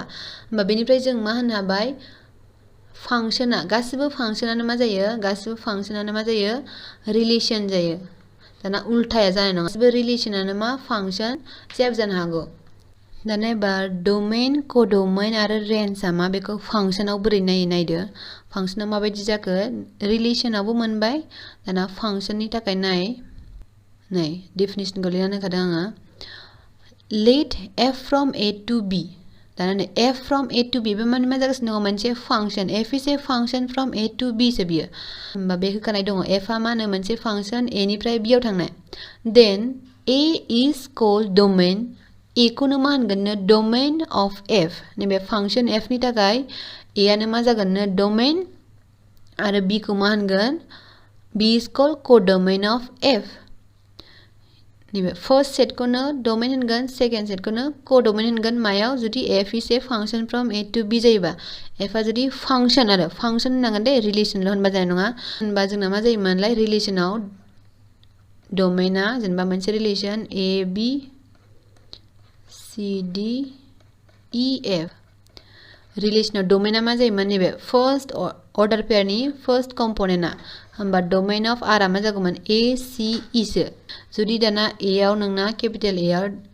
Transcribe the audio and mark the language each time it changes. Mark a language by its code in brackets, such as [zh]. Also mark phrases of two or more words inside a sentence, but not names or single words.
[brx] होमबा बेनिफ्राय जों मा होननो हाबाय फांसना गासिबो फांसनानो मा जायो रिलेशन जायो दाना उल्टाया जानाय नङा गासिबो रिलेशनानो मा फांसन जेबो जानो हागौ दाना एबार [en] domain codomain [brx] आरो रेन्जआ मा बेखौ फांसनाव बोरै नायदो फांसना माबायदि जाखो रिलेशनावबो मोनबाय दाना फांसननि थाखाय नै डेफिनेशनखौ लिरनानै होखादों आङो [en] let f from a to b [brx] दाना नै f from a to b बे माने मा जागासिनो दङ मोनसे फांसन [en] f is a function from a to b [brx] सो बियो होमबा बे होखानाय दङ f आ मा होनो मोनसे फांसन a निफ्राय b आव थांनाय [en] then a is called domain a [brx] खौनो मा होनगोननो [en] domain of f [brx] नैबे फांसन f नि थाखाय a आनो मा जागोननो domain आरो b खौ मा होनगोन [en] b is called codomain of f [brx] नैबे [en] first set [brx] डोमेन होनगोन [en] second set [brx] कोडोमेन होनगोन मायाव जुदि [en] f is a function from a to b [brx] जायोबा f आ जुदि फांसन आरो फांसन होननांगोन दे रिलेशनल' होनबा जानाय नङा होनबा जोंना मा जायोमोनलाय रिलेशनाव डोमेना जेनेबा मोनसे रिलेशन a b c d e f रिलेशनाव डोमेना मा जायोमोन नैबे [en] first order pair first component [brx] होमबा [en] domain of r [brx] आ मा जागौमोन a c e सो जुदि दाना a आव नोंना [en] capital a [brx] आव